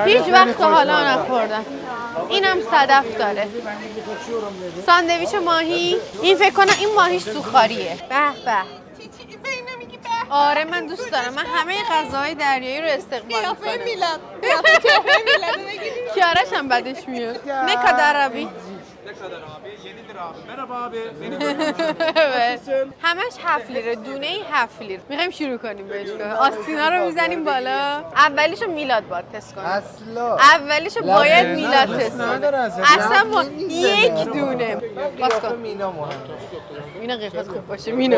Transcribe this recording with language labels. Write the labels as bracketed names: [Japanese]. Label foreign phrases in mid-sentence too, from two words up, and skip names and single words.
[Persian] هیچ وقت تا حالا نخوردم. اینم صدف داره. ساندویچ ماهی. این فکر کنم این ماهیش سوخاریه. به به. آره من دوست دارم. من همه غذاهای دریایی رو استقبال می‌کنم. قیافه میلاد. قیافه میلاد بگیرید. Kiaraş هم بدش میاد. [Turkish] Ne kadar abi? Ne kadar abi? 7 lira abi. Merhaba abi. Beni Evet. [Persian] همش 7 لیره. دونه ای 7 لیره. میخوایم شروع کنیم بهش. آستینا رو میزنیم بالا. اولیشو میلاد باید تست کنیم. اصلا اولیشو باید میلاد تست کنیم. اصلا ما یک دونه. باز کن. مینا مهمه. مینا قیافت خوب باشه. مینا